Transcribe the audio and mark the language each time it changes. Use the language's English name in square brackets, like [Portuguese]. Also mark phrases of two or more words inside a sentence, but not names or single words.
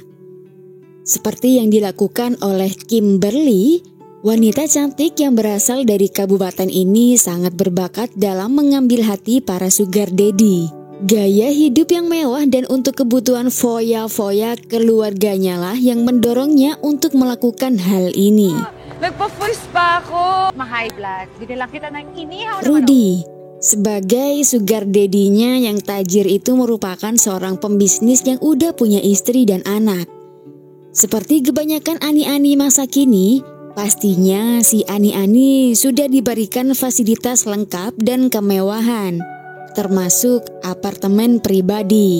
[Indonesian] Seperti yang dilakukan oleh Kimberly, wanita cantik yang berasal dari kabupaten ini sangat berbakat dalam mengambil hati para [English] sugar daddy. [Indonesian] Gaya hidup yang mewah dan untuk kebutuhan foya-foya keluarganya lah yang mendorongnya untuk melakukan hal ini. [Filipino] Nagpa-voice pa ako. Ma- [English] high blood. [Filipino] Binilang kita ng inihaw. [Indonesian] Rudy, sebagai [English] sugar daddy-nya [Indonesian] yang tajir itu merupakan seorang pembisnis yang udah punya istri dan anak. Seperti kebanyakan ani-ani masa kini, pastinya si ani-ani sudah diberikan fasilitas lengkap dan kemewahan, termasuk apartemen pribadi.